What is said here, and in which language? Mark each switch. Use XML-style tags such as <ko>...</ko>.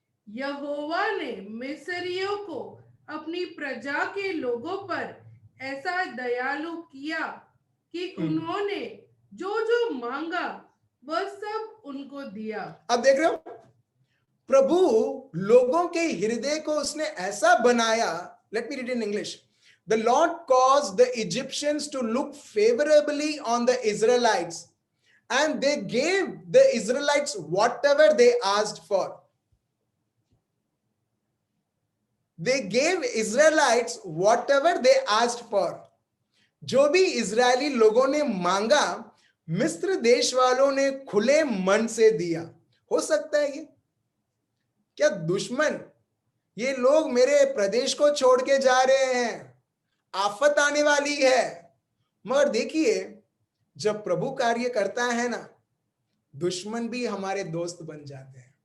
<hi>यहोवा ने मिस्रियों को अपनी प्रजा के लोगों पर ऐसा दयालु किया कि उन्होंने जो जो मांगा वह सब उनको दिया। अब देख रहे हो, प्रभु लोगों के हृदय को उसने ऐसा बनाया।</hi> <en>Let me read in English. The Lord caused the Egyptians to look favorably on the Israelites, and they gave the Israelites whatever they asked for. They gave Israelites whatever they asked for.</en> <hi>जो भी Israeli लोगों ने मांगा, मिस्र देश वालों ने खुले मन से दिया। हो सकता है ये क्या दुश्मन, ये लोग मेरे प्रदेश को छोड़ के जा रहे हैं, आफत आने वाली है, मगर देखिए जब प्रभु कार्य करता है ना, दुश्मन भी हमारे दोस्त बन जाते हैं।</hi>